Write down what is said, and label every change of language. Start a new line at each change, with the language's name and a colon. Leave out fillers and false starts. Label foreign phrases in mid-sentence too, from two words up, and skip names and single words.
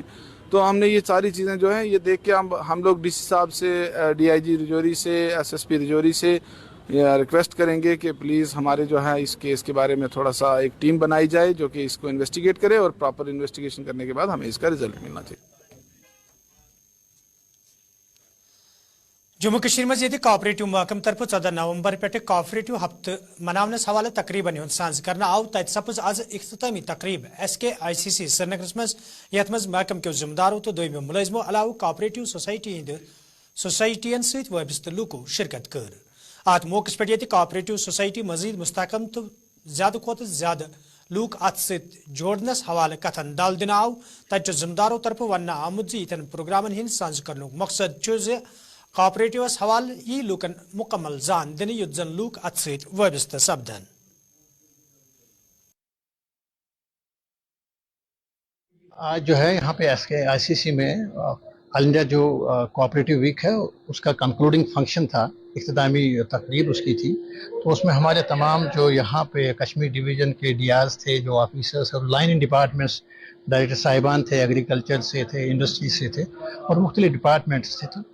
Urdu: تو ہم نے یہ ساری چیزیں جو ہے یہ دیکھ کے ہم لوگ ڈی سی صاحب سے، ڈی آئی جی راجوری سے، ایس ایس پی راجوری سے ریکویسٹ کریں گے کہ پلیز ہمارے جو ہے اس کیس کے بارے میں تھوڑا سا ایک ٹیم بنائی جائے جو کہ اس کو انویسٹیگیٹ کرے، اور
English: proper investigation
Urdu: کرنے کے بعد ہمیں اس کا رزلٹ ملنا چاہیے.
Kashmiri: جموں کشمیر منز یہ کوآپریٹو محکمہ طرفہٕ 14 نومبر پیٹھ کوآپریٹو ہفتہٕ مناونس حوالہٕ تقریبن ہُنٛد سانز کرنہٕ آو. تتھ سپٕز اَز اختتامی تقریب SKICC سرینگر منز یتھ منز محکمہ کِہ ذمہ دارو تہٕ دوییمو ملازمو علاوٕ
English: cooperative societyan
Kashmiri: سیتھ وابستہ لوکو شرکت کٔر. اَتھ موقعہ پیٹھ
English: cooperative society
Kashmiri: مزید مستحکم تہٕ زیادٕ کھوتہٕ زیادٕ لوک اَتھ ستی جوڑنس حوالہٕ کتھن دَل دنہٕ آو. تتھ ذمہ دارو طرفہٕ وننہٕ آمُت یِمن پروگرامن ہِنٛد سانز کرنُک مقصد کوآپریٹوس حوالہٕ یی لوکن مکمل زان دِن یُتھ زن لوک اَتھ ستی وابستہ سپدن.
Urdu: آج جو ہے یہاں پے SKICC میں
English: All India
Urdu: جو
English: cooperative week
Urdu: ہے اس کا
English: concluding function
Urdu: تھا، اختتامی تقریب اس کی تھی. تو اس میں ہمارے تمام جو یہاں پے کشمیر ڈویژن کے DRs تھے، جو آفیسرز اور
English: lining departments director
Urdu: صاحبان تھے، ایگریکلچر سے تھے، انڈسٹری سے تھے، اور مختلف ڈپارٹمنٹس سے تھے.